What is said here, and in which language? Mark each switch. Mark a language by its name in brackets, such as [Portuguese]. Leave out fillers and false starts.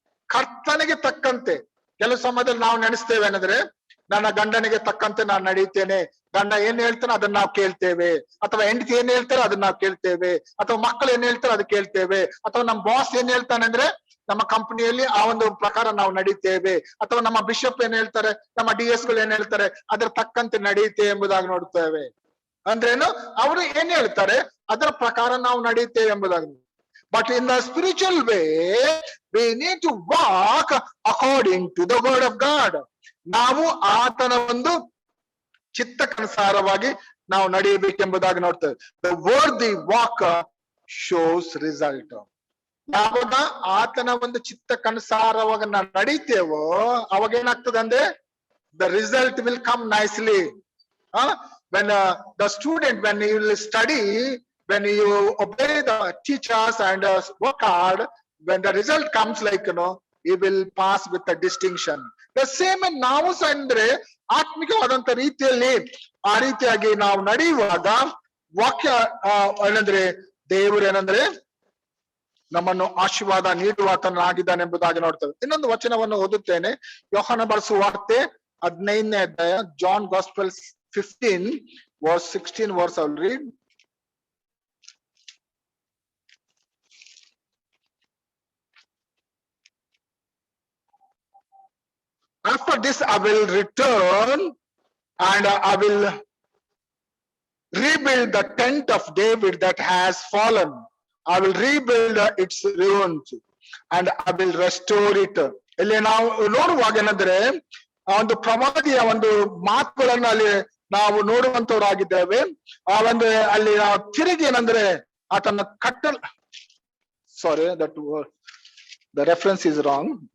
[Kannada] ಕರ್ತನಿಗೆ ತಕ್ಕಂತೆ. ಕೆಲವು ಸಮಯದಲ್ಲಿ ನಾವು ನೆನೆಸ್ತೇವೆ ಏನಂದ್ರೆ ನನ್ನ ಗಂಡನಿಗೆ ತಕ್ಕಂತೆ ನಾನು ನಡೀತೇನೆ, ಗಂಡ ಏನ್ ಹೇಳ್ತಾನೆ ಅದನ್ನ ನಾವು ಕೇಳ್ತೇವೆ, ಅಥವಾ ಹೆಂಡತಿ ಏನ್ ಹೇಳ್ತಾರೆ ಅದನ್ನ ನಾವು ಕೇಳ್ತೇವೆ, ಅಥವಾ ಮಕ್ಕಳು ಏನ್ ಹೇಳ್ತಾರೆ ಅದು ಕೇಳ್ತೇವೆ, ಅಥವಾ ನಮ್ಮ ಬಾಸ್ ಏನ್ ಹೇಳ್ತಾನೆ ಅಂದ್ರೆ ನಮ್ಮ ಕಂಪನಿಯಲ್ಲಿ ಆ ಒಂದು ಪ್ರಕಾರ ನಾವು ನಡೀತೇವೆ, ಅಥವಾ ನಮ್ಮ ಬಿಷಪ್ ಏನ್ ಹೇಳ್ತಾರೆ, ನಮ್ಮ DS ಗಳು ಏನ್ ಹೇಳ್ತಾರೆ ಅದರ ತಕ್ಕಂತೆ ನಡೆಯುತ್ತೇವೆ ಎಂಬುದಾಗಿ ನೋಡ್ತೇವೆ. ಅಂದ್ರೇನು? ಅವರು ಏನ್ ಹೇಳ್ತಾರೆ ಅದರ ಪ್ರಕಾರ ನಾವು ನಡೀತೇವೆ ಎಂಬುದಾಗಿ. [English] But in the spiritual way, we need to walk according to the word of God. [Kannada] ನಾವು ಆತನ ಒಂದು ಚಿತ್ತಕ್ಕನುಸಾರವಾಗಿ ನಾವು ನಡೆಯಬೇಕೆಂಬುದಾಗಿ ನೋಡ್ತೇವೆ. [English] The worthy walk shows result. [Kannada] ಯಾವಾಗ ಆತನ ಒಂದು ಚಿತ್ತಕ್ಕನುಸಾರವಾಗಿ ನಾವು ನಡೀತೇವೋ ಅವಾಗ ಏನಾಗ್ತದೆ ಅಂದ್ರೆ [English] the result will come nicely. When the student, when he will study, when you obey the teachers and work hard, when the result comes like he will pass with a distinction. The same [Kannada] ನಾವು ಸಹ ಅಂದ್ರೆ ಆತ್ಮಿಕವಾದಂತ ರೀತಿಯಲ್ಲಿ ಆ ರೀತಿಯಾಗಿ ನಾವು ನಡೆಯುವಾಗ ವಾಕ್ಯ ಏನಂದ್ರೆ ದೇವರು ಏನಂದ್ರೆ ನಮ್ಮನ್ನು ಆಶೀರ್ವಾದ ನೀಡುವಾತನಾಗಿದ್ದಾನೆ ಎಂಬುದಾಗಿ ನೋಡ್ತೇವೆ. ಇನ್ನೊಂದು ವಚನವನ್ನು ಓದುತ್ತೇನೆ. ಯೋಹಾನ ಬರೆಸುವ ವಾರ್ತೆ 15ನೇ ಅಧ್ಯಾಯ, John gospel 15 [English] verse 16 verse I will read. after this I will return and I will rebuild the tent of David that has fallen. I will rebuild its ruins and I will restore it. [Kannada] ಇಲ್ಲಿ ನಾವು ನೋಡುವಾಗ ಏನಂದ್ರೆ ಆ ಒಂದು ಪ್ರವಾದಿಯ ಒಂದು ಮಾತುಗಳನ್ನ ಅಲ್ಲಿ ನಾವು ನೋಡುವಂತವರಾಗಿದ್ದೇವೆ. ಆ ಒಂದು ಅಲ್ಲಿ ನಾವು ತಿರುಗಿ ಏನಂದ್ರೆ ಆತನ ಕಟ್ಟಲ್ sorry that [English] the reference is wrong.